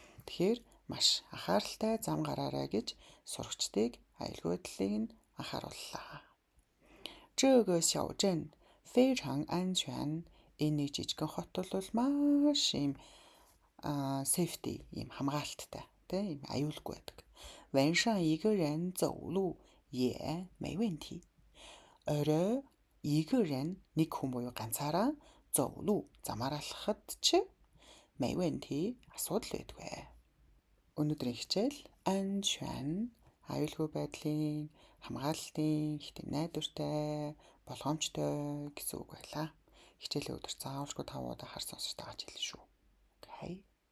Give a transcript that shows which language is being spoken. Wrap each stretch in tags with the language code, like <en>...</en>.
<mn>Тэгэхээр маш анхааралтай зам гараарай гэж сурагчдыг аюулгүй байдлыг нь анхаарууллаа.</mn> <zh>这个小镇非常安全.</zh> <mn>Энэ нэг жижигхэн хот бол маш юм safety, юм хамгаалттай, тэ юм аюулгүй байдаг.</mn> <zh>晚上一个人走路也没问题.</zh> <mn>орой</mn> <zh>一个人</zh> <mn>нэг хүн буюу ганцаараа</mn> <zh>走路</zh> <mn>замаар алхахад ч</mn> <zh>没问题</zh> <mn>асуудал байдгүй. Өнөөдрийн хичээл анчвэн аюулгүй байдлын хамгаалтын их тийм найдвартай болгоомжтой гэсэн үг байлаа. Хичээлээ өдөр заавалжгүй 5 удаа харсан сонсож тааж хэлнэ шүү. Окей.</mn>